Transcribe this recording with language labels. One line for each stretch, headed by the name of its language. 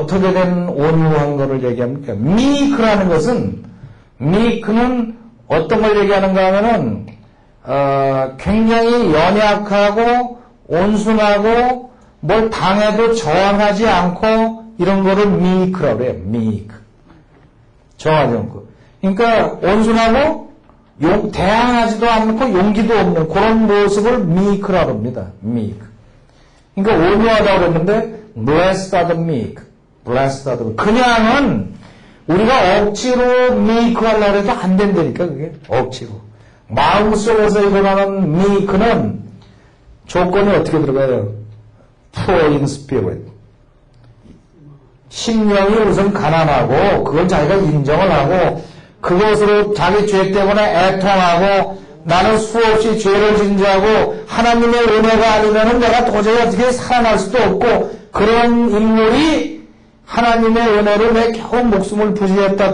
Korean: 어떻게 된 온유한 거를 얘기합니까? meek라는 것은, meek는 어떤 걸 얘기하는가 하면은, 굉장히 연약하고, 온순하고, 뭘 당해도 저항하지 않고, 이런 거를 meek라고 해요. meek. 저항하지 않고. 그러니까, 온순하고, 대항하지도 않고, 용기도 없는 그런 모습을 meek라고 합니다.
English: meek.
Korean: 그러니까 온유하다고 그랬는데,
English: blessed are the meek. blessed are the meek.
Korean: 그냥은 우리가 억지로 meek 하려고 해도 안 된다니까 그게. 억지로. 마음속에서 일어나는 meek는 조건이 어떻게 들어가요?
English: poor in spirit.
Korean: 심령이 우선 가난하고 그걸 자기가 인정을 하고 그것으로 자기 죄 때문에 애통하고 나는 수없이 죄를 진지하고 하나님의 은혜가 아니면 내가 도저히 어떻게 살아날 수도 없고 그런 인물이 하나님의 은혜로 내 겨우 목숨을 부지했다.